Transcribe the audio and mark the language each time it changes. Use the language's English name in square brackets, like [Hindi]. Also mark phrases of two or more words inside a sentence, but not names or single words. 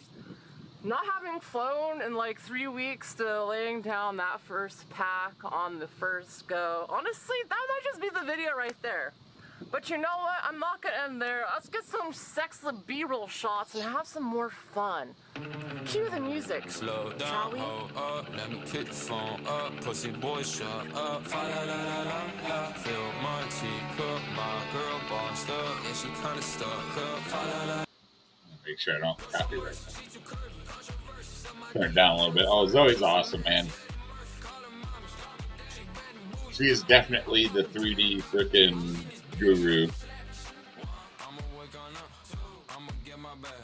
[English] Not having flown in like 3 weeks to laying down that first pack on the first go. Honestly, that might just be the video right there. But you know what? I'm not gonna end there. Let's get some sexy B-roll shots and have some more fun. Cue the music. Slow down, shall we? hold up, let me pick the phone up. Pussy boy, shut up. Fa la la la la la. Fill my teacup, my girl bossed up. Yeah, she kinda stuck up. Fa la la. Make sure I don't copyright that. Turn it down a little bit. Oh, Zoe's awesome, man. She is definitely the 3D freaking guru. I'ma wake on up, I'ma get my bag.